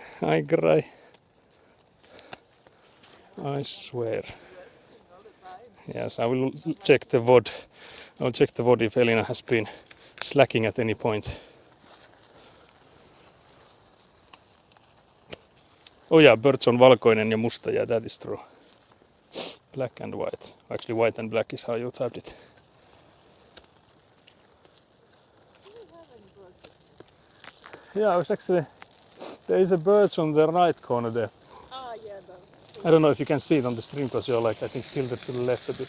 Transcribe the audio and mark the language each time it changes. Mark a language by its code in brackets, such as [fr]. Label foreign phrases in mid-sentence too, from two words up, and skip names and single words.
[en] I cry. I swear. All the time. Yes, I will check the VOD. I will check the VOD if Elina has been slacking at any point. Oh yeah, [fi] birds on valkoinen ja musta. [en] Yeah, that is true. Black and white. Actually, white and black is how you typed it. Do we have any birds? Yeah, I was actually. There is a bird on the right corner there. Ah, yeah, I don't know if you can see it on the stream because you're like I think tilted to the left a bit.